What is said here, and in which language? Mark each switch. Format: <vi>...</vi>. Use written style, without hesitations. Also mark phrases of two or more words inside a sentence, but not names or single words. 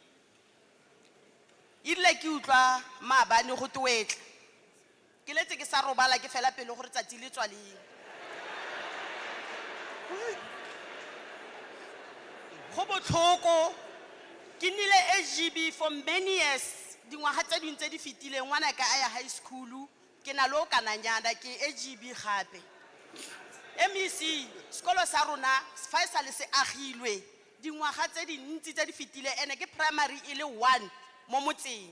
<tn>Ile ke utlwa maabane go twetla. Ke letse ke sa robala ke fela pele gore tsatsi le tswaleng. Go botlhoko ke nile SGB</tn> <en>for many years.</en> <tn>Dingwaga tse dintse di fitileng ngwana ka aya</tn> <en>high school</en> <tn>ke na lo kananyana ke SGB gape. MEC sekolo sa rona fa sa le se agilwe dingwaga tse dintsi tse di fitile ene ke primary ile 1 mo motseng.</tn>